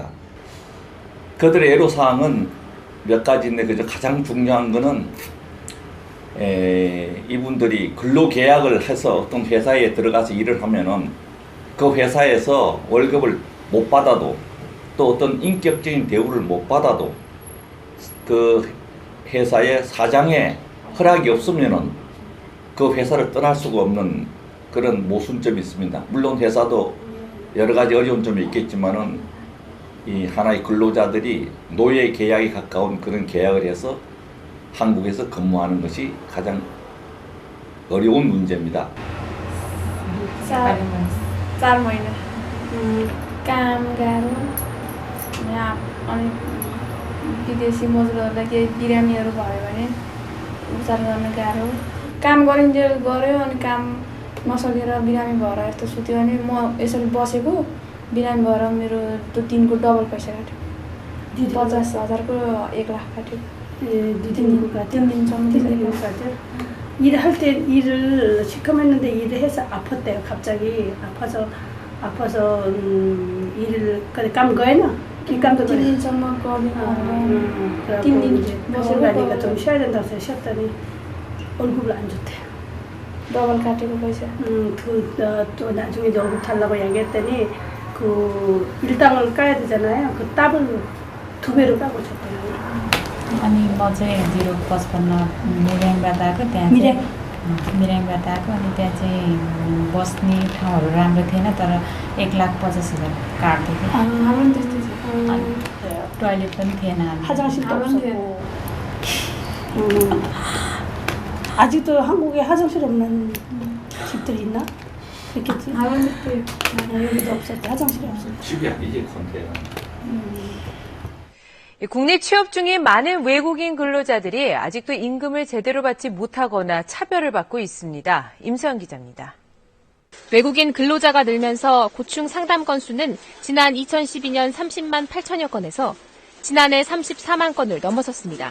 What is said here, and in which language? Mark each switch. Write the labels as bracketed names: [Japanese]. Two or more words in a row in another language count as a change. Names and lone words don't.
[Korean] 그들의 애로사항은 몇 가지인데 그저 가장 중요한 거는 이분들이 근로계약을 해서 어떤 회사에 들어가서 일을 하면은 그 회사에서 월급을 못 받아도 또 어떤 인격적인 대우를 못 받아도 그 회사의 사장의 허락이 없으면은 그 회사를 떠날 수가 없는 그런 모순점이 있습니다. 물론 회사도 여러 가지 어려운 점이 있겠지만은 이 하나의 근로자들이 노예 계약에 가까운 그런 계약을 해서 한국에서 근무하는 것이 가장 어려운 문제입니다. [Nepali] 4 महिना काम गाह्रो यहाँ अनि विदेशी मजदुरहरूलाई केही बिरामीहरू भयो भने उपचार गर्न गाह्रो काम गरिन्जेल गऱ्यो अनि काम नसकेर बिरामी भएर यस्तो सुत्यो भने म यसरी बसेको बिरामी भएर मेरो त्यो दिनको डबल पैसा काट्यो 50,000को 1 लाख काट्यो तीन दिनसम्म [Korean] 가죠. 일할 때 일을 시커맸는데 일을 해서 아팠대요. 갑자기 아파서 일을 [Nepali] काम गएन कि काम त 3 दिनसम्म गरिदिनु [Korean] 그래갖고 [Nepali] 3 दिन [Korean] 이제 [Nepali] बसेर [Korean] 가니까 좀 쉬어야 된다고 해서 쉬었더니 월급을 안 줬대요. [Nepali] डबल काटेको पैसा [Korean] 또 나중에 이제 월급 달라고 얘기했더니 그 일당을 까야 되잖아요. 그 따블로 2배로 까고 줬대요. [Nepali] अनि म चाहिँ 055 मिर्याङबाट आएको त्यहाँ मिर्याङबाट आएको अनि त्यहाँ चाहिँ बस्ने ठाउँहरू राम्रो थिएन तर 1,50,000 काट्दै थियो हाम्रो पनि त्यस्तै थियो अनि टोयलेट पनि थिएन [Korean] 화장실도 아, 없었고. 아직도 한국에 화장실 없는 집들이 있나? 있겠지? [Nepali] हाम्रो पनि त्यस्तै [Korean] 여기도 없었대. 화장실이 없었대. 집이 아니지 컨테이너. 국내 취업 중인 많은 외국인 근로자들이 아직도 임금을 제대로 받지 못하거나 차별을 받고 있습니다. 임수연 기자입니다. 외국인 근로자가 늘면서 고충 상담 건수는 지난 2012년 30만 8천여 건에서 지난해 34만 건을 넘어섰습니다.